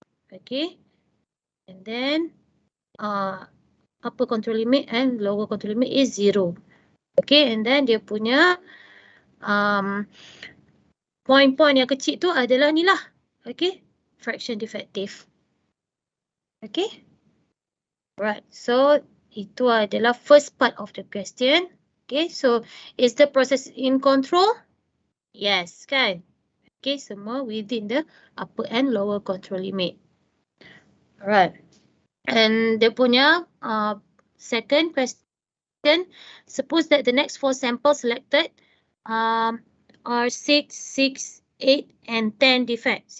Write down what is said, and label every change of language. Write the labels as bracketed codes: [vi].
[en] Okay, and then upper control limit and lower control limit is 0. [ms] Okay, [en] and then [ms] dia punya point-point yang kecil tu adalah ni lah. [en] Okay, fraction defective. Okay, right. So [ms] itu adalah [en] first part of the question. Okay, so is the process in control? Yes, kan? Okay, semua within the upper and lower control limit. Alright. And [ms] dia punya [en] second question. Suppose that the next 4 samples selected are 6, 6, 8, and 10 defects.